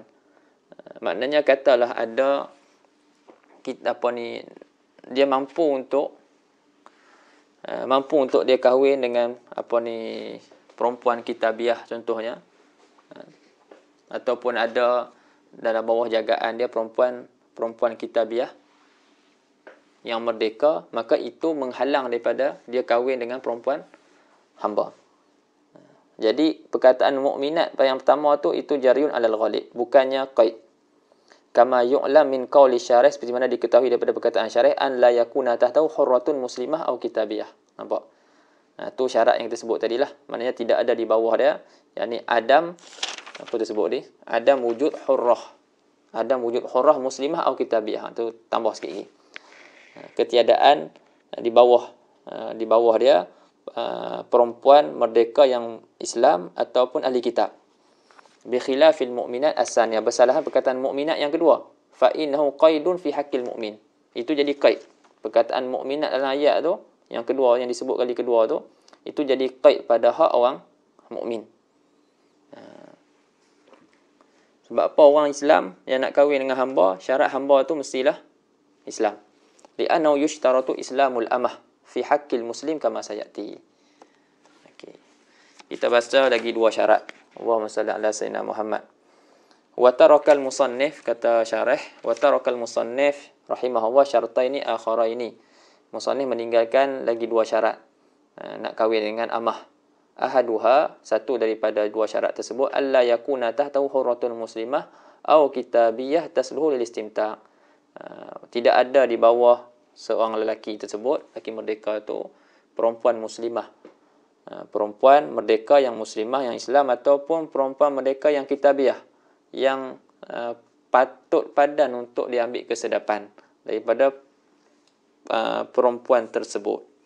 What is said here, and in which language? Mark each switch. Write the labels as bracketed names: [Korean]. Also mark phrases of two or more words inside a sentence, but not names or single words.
[Malay] Maknanya katalah ada dia mampu untuk dia kahwin dengan perempuan kitabiah contohnya, ataupun ada dalam bawah jagaan dia perempuan kitabiah yang merdeka, maka itu menghalang daripada dia kahwin dengan perempuan hamba. Jadi perkataan mukminat yang pertama tu itu [Arabic] جارٍ على الغالب, [Malay] bukannya qaid. [Arabic] كما يعلم من قول الشارح, [Malay] seperti mana diketahui daripada perkataan syarih, [Arabic] أن لا يكون تحته حرة مسلمة [Malay] atau kitabiyah. Nampak? Tu syarat yang kita sebut tadilah. Maknanya tidak ada di bawah dia, yakni adam tersebut ni, [Arabic] عدم وجود حرة. عدم وجود حرة مسلمة atau kitabiyah. [Malay] Tu tambah sikit lagi. Ketiadaan di bawah dia perempuan merdeka yang Islam ataupun ahli kitab. [Arabic] بخلاف المؤمنات الثانية, [Malay] bersalahan perkataan mukminat yang kedua. [Arabic] فإنه قيد في حق المؤمن. [Malay] Itu jadi qaid. Perkataan mukminat dalam ayat tu yang kedua, yang disebut kali kedua tu, itu jadi qaid pada hak orang mukmin. Sebab apa orang Islam yang nak kahwin dengan hamba, syarat hamba tu mestilah Islam. [Arabic] لأنه يشترط إسلام الأمة في حق المسلم كما سيأتي. [Malay] Okey. Kita baca lagi dua syarat. [Arabic] اللهم صل على سيدنا محمد. وترك المصنف, [Malay] kata syarih, [Arabic] وترك المصنف رحمه الله شرطين آخرين. [Malay] Musannif meninggalkan lagi dua syarat nak kahwin dengan amah. Ahaduha, satu daripada dua syarat tersebut, [Arabic] ألا يكون تحته حرة مسلمة أو كتابية تصلح للاستمتاع'. [Malay] Tidak ada di bawah seorang lelaki tersebut, lelaki merdeka tu, perempuan muslimah. Perempuan merdeka yang muslimah, yang Islam, ataupun perempuan merdeka yang kitabiah, yang patut padan untuk diambil kesedapan daripada perempuan tersebut.